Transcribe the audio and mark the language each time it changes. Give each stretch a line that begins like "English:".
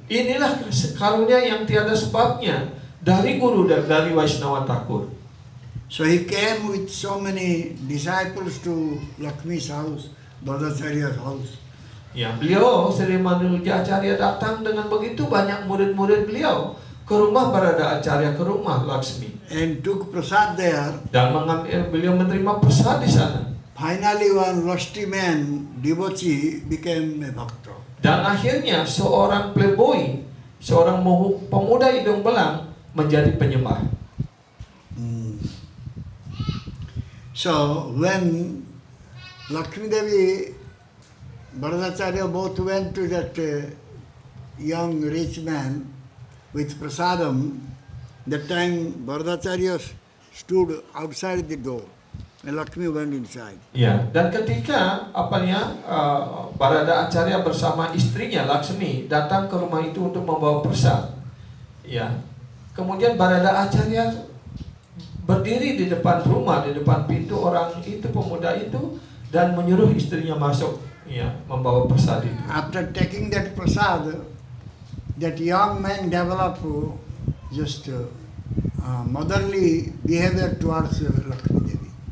Indonesian: Inilah karunia yang tiada sebabnya dari Gurudev, dari Vaishnava Thakur.
English: So he came with so many disciples to Lakshmi's house, Bhadracharya's house.
Indonesian: Ya, beliau Sri Manuja Acharya datang dengan begitu banyak murid-murid beliau ke rumah Barada Acharya, ke rumah Laksmi,
English: And took prasad there.
Indonesian: dan beliau menerima prasad di sana.
English: Finally, one lusty man, devotee, became a bhakta.
Indonesian: Dan akhirnya seorang playboy, seorang pemuda hidung belang menjadi penyembah.
English: So when Lakshmi Devi, Bharadacharya both went to that young rich man with prasadam, that time Bharadacharya stood outside the door and Lakshmi went inside.
Indonesian: Ya, dan ketika Barada Acharya bersama istrinya Laksmi datang ke rumah itu untuk membawa prasad. Ya. Kemudian Barada Acharya berdiri di depan rumah, di depan pintu orang itu, pemuda itu, dan menyuruh istrinya masuk, ya, membawa prasad itu.
English: After taking that prasad, that young man developed just motherly behavior towards Lakshmi Devi.